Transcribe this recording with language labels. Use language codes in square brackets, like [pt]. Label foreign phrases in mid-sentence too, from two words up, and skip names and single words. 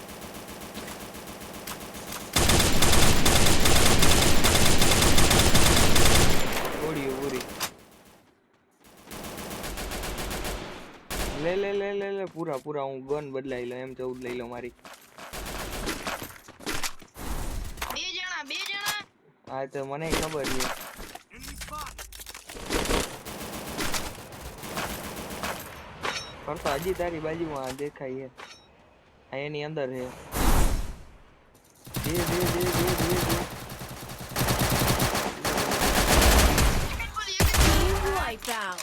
[gu] ગોળીઓ પૂરી લે લે લે લે લે પૂરા પૂરા હું ગન બદલાઈ લો M14 લઈ લો મારી. બે જણા હા તો મને ખબર છે. [en] Enemy spot. [gu] કરતા હજી તારી બાજુમાં દેખાય છે આ એની અંદર છે. દે દે દે દે દે દે [en] Wiped out.